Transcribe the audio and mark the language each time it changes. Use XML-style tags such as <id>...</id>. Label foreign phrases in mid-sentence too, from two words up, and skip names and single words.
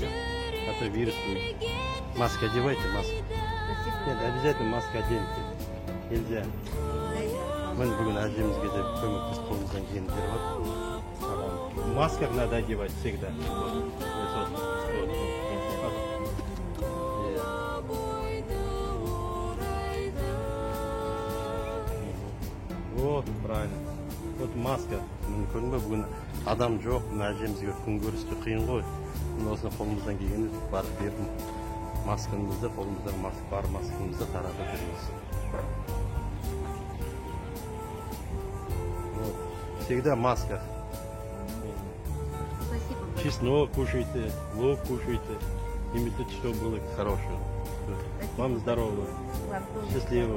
<ru>А то вирус будет. Маска одевайте, маска. Нет, обязательно маска оденьте. Нельзя.</ru> <kk>Мы бүгін әжемізге де көмектесіп қолымыздан келіп жатыр.</kk> <ru>Маска надо одевать всегда. Вот, правильно. Вот маска.</ru> <kk>Мүмкін бе бүгін адам жоқ, әжемізге күн көрісті қиын ғой. Осыны қолымыздан келгенде барып бердім. Маскамызды, қолымыздан бар маскамызды таратып жүрміз.</kk> <ru>Всегда маска. Чеснок кушайте, лук кушайте. Имейте, чтобы было хорошее. Вам здоровья. Счастливого.</ru>